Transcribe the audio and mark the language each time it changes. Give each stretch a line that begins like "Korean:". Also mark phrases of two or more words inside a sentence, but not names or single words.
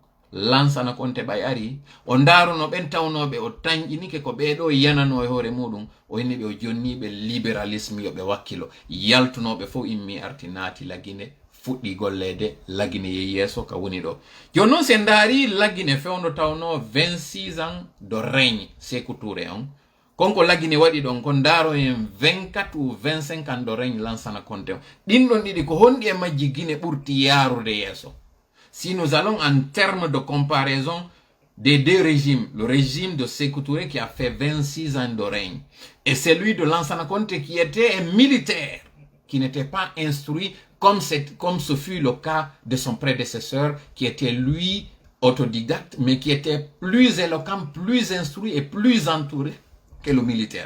Fula: Lansana Conté ɓay ari o ndaruno ɓen tawnoɓe o tañƴinike ko ɓeɗo yanano e hoore muɗum o inni ɓe o jonniɓe libéralisme yoɓe wakkilo yaltunoɓe fof immi arti naati lagine fuɗɗi gollede lagine yehi yeeso ka woni ɗo joni noon se ndaari lagine fewno tawno
French: 26 ans de règne
Fula: Sékou Touré on konko lagine waɗi ɗon ko ndaaro en
French: 24 ou 25 ans de règne
Fula: Lansana Conté on ɗinɗon ɗiɗi ko honɗi e majji Guinée ɓurti yaarude yeeso.
French: Si nous allons en termes de comparaison des deux régimes, le régime de Sékou Touré qui a fait 26 ans de règne et celui de Lansana Conté qui était un militaire, qui n'était pas instruit comme ce fut le cas de son prédécesseur qui était lui autodidacte mais qui était plus éloquent, plus instruit et plus entouré que le militaire.